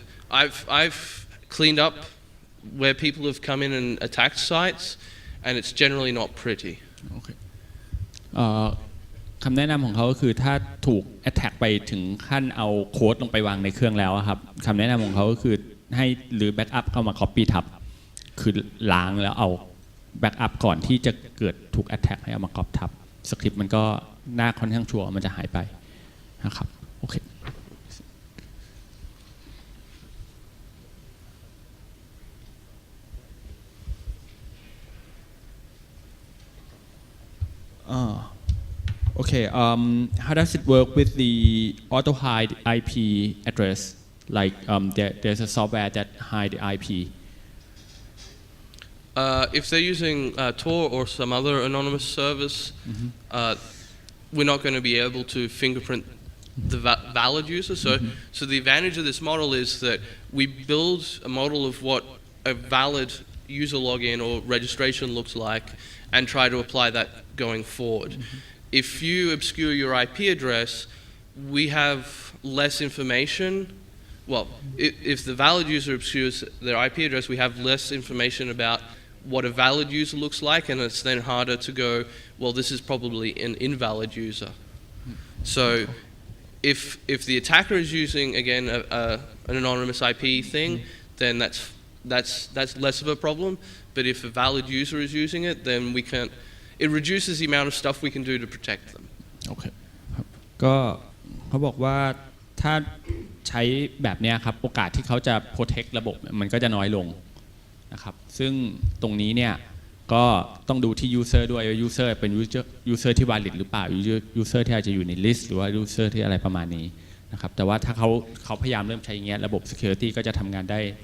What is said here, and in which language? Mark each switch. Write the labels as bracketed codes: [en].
[en] I've cleaned up where people have come in and attacked sites, and it's generally not pretty. Okay. [th] คำแนะนำของเขาก็คือถ้าถูก attack ไปถึงขั้นเอาโค้ดลงไปวางในเครื่องแล้วครับคำแนะนำของเขาก็คือให้หรือ backup เข้ามา copy ทับ คือล้างแล้วเอา backup ก่อนที่จะเกิดถูก attack ให้เอามา copy ทับสคริปต์มันก็น่าค่อนข้างชัวร์มันจะหายไปนะครับโอเค [en] Okay, how does it work with the auto hide IP address? Like there's a software that hide the IP. If they're using Tor or some other anonymous service, we're not going to be able to fingerprint the valid user. So the advantage of this model is that we build a model of what a valid user login or registration looks like and try to apply that going forward. If you obscure your IP address, we have less information. Well, if the valid user obscures their IP address, we have less information about what a valid user looks like, and it's then harder to go, well, this is probably an invalid user. So if the attacker is using, again, an anonymous IP thing, then that's less of a problem. But if a valid user is using it, then we can't. it reduces the amount of stuff we can do to protect them. [th] โอเคครับก็เขาบอกว่าถ้าใช้แบบนี้ครับโอกาสที่เขาจะ protect ระบบมันก็จะน้อยลงนะครับซึ่งตรงนี้เนี่ยก็ต้องดูที่ user ด้วยว่า user เป็น user ที่ valid หรือเปล่า user ที่อาจจะอยู่ใน list หรือว่า user ที่อะไรประมาณนี้นะครับแต่ว่าถ้าเขาพยายามเริ่มใช้อย่างเงี้ยระบบ security ก็จะทำงานได้